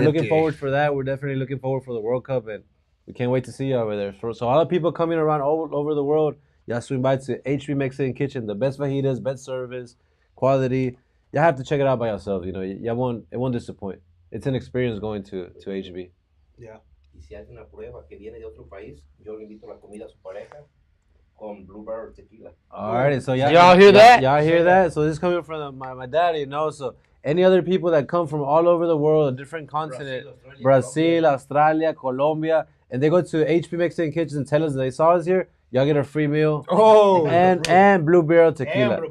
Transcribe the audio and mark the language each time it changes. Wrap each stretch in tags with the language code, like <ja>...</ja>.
<en>We're looking forward for that. We're definitely looking forward for the World Cup, and we can't wait to see you over there. So all the people coming around all over the world, y'all swing by to HB Mexican Kitchen, the best fajitas, best service, quality. Y'all have to check it out by yourselves, it won't disappoint. It's an experience going to HB. Yeah.</en> <es>Y si hace una prueba que viene de otro país, yo le invito la comida a su pareja con Blue Barrel tequila.</es> <en>Alright, so y'all hear that? Y'all hear that? So this is coming from my daddy, So any other people that come from all over the world, a different continent, Brazil, Australia, Colombia, and they go to HB Mexican Kitchen and tell us they saw us here, y'all get a free meal. Oh, and Blue Barrel tequila.</en>